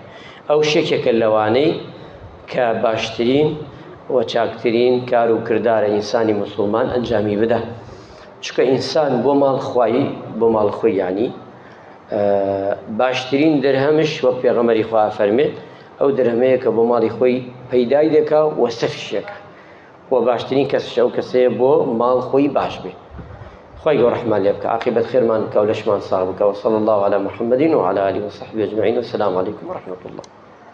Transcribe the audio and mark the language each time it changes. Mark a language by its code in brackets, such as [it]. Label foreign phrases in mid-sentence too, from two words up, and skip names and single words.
[ckb] ئەو شێکێکە لەوانەی کە باشترین و چاکترین کار و کردارە ئینسانی مسلمان ئەنجامی بدە، چکە ئینسان بۆ ماڵ خۆی یعنی باشترین دەرهەمش وەک پێغەمبەری خوا فەرمێت ئەو دەرهەمەیە کە بۆ ماڵی خۆی پەیدای دەکا و سەفیشەکە، و باشترین کەسش ئەو کەسەیە بۆ ماڵ خۆی باش بێ. خوای گەورە ڕەحمان لێ بکە، عاقبەت خێرمان بکە و لەشمان ساغ بکە. [ar] وصلی الله علی محمد وعلى آله وصحبه أجمعين. والسلام عليكم ورحمة الله.